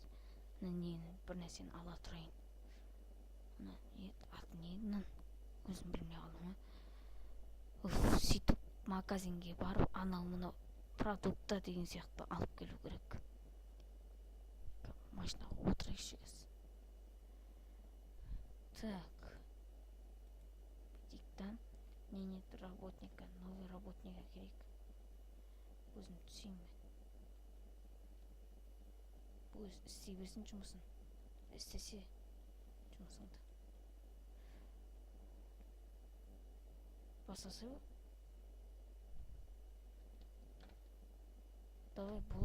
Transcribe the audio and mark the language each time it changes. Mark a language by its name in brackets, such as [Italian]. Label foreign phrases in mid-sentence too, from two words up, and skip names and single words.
[Kazakh] Бір нәрсені ала тұрайын. Аты не еді? Өзім білмей қалдым. Сөйтіп магазинге барып, анау мынау продукта деген сияқты алып келу керек. Машинаға отырайықшы қазір. [Russian] Так. Диктан. Мне нет работника, новый работника керек. [Kazakh] Өзім түсейін. Бұл істей берсін жұмысын. Істесе жұмысыңды. Басасы ба? Давай, болы.